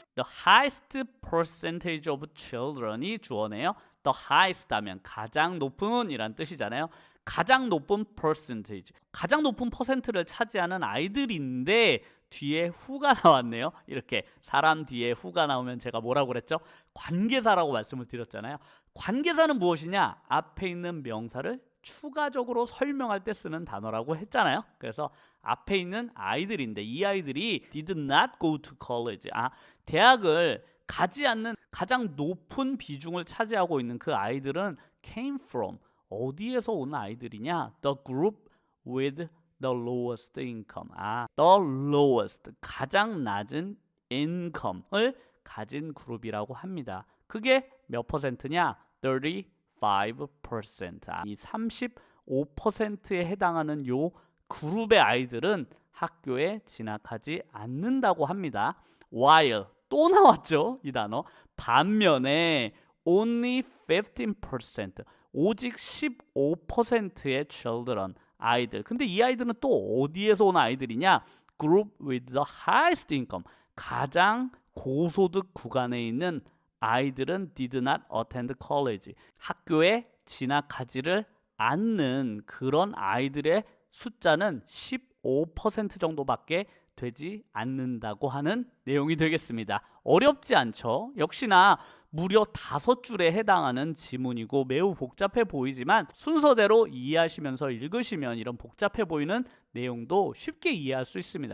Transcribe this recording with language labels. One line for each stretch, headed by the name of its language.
English: The highest percentage of children이
Korean: 주어네요.
English: The highest
Korean: 하면 가장 높은 이란 뜻이잖아요. 가장 높은 percentage, 가장 높은 퍼센트를 차지하는 아이들인데 뒤에 who가 나왔네요. 이렇게 사람 뒤에 who가 나오면 제가 뭐라고 그랬죠? 관계사라고 말씀을 드렸잖아요. 관계사는 무엇이냐? 앞에 있는 명사를 추가적으로 설명할 때 쓰는 단어라고 했잖아요. 그래서 앞에 있는 아이들인데 이 아이들이
English: did not go to college.
Korean: 대학을 가지 않는 가장 높은 비중을 차지하고 있는 그 아이들은
English: came from.
Korean: 어디에서 온 아이들이냐?
English: The group with the lowest income. the lowest.
Korean: 가장 낮은 income을 가진 그룹이라고 합니다. 그게 몇 퍼센트냐? 35%. 이 35%에 해당하는 요 그룹의 아이들은 학교에 진학하지 않는다고 합니다. while 또 나왔죠, 이 단어. 반면에
English: only 15%,
Korean: 오직 15%의 children, 아이들. 근데 이 아이들은 또 어디에서 온 아이들이냐?
English: group with the highest income,
Korean: 가장 고소득 구간에 있는 아이들은
English: did not attend college.
Korean: 학교에 진학하지를 않는 그런 아이들의 숫자는 15% 정도밖에 되지 않는다고 하는 내용이 되겠습니다. 어렵지 않죠? 역시나 무려 5줄에 해당하는 지문이고 매우 복잡해 보이지만 순서대로 이해하시면서 읽으시면 이런 복잡해 보이는 내용도 쉽게 이해할 수 있습니다.